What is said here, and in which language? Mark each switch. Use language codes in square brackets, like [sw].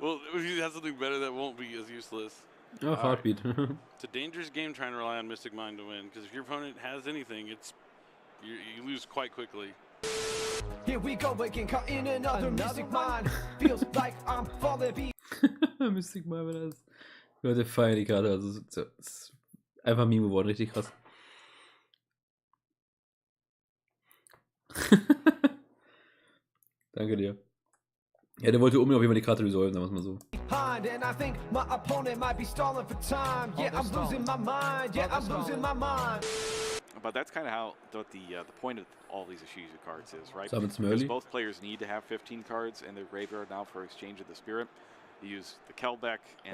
[en] Well, if he has something better, that won't be as useless. Oh, heartbeat. It's a dangerous game trying to rely on Mystic Mind to win, because if your opponent has anything, you lose quite quickly. Here we go again, caught in another Mystic Mind. Feels like I'm falling behind. [de] Mystic Mind war das. Leute feiern die Karte. Also, es ist einfach Meme geworden, richtig krass. Danke dir. Ja, der wollte unbedingt auf jeden Fall die Karte resolven, sagen wir es mal so. [en] And I think my opponent might be stalling for time. Yeah, I'm losing my mind. Yeah, I'm losing my mind. But that's kind of how the point of all these Ishizu cards is, right? Summons Because Merly. both players need to have 15 cards in their graveyard now for Exchange of the Spirit. You use the Kelbeck and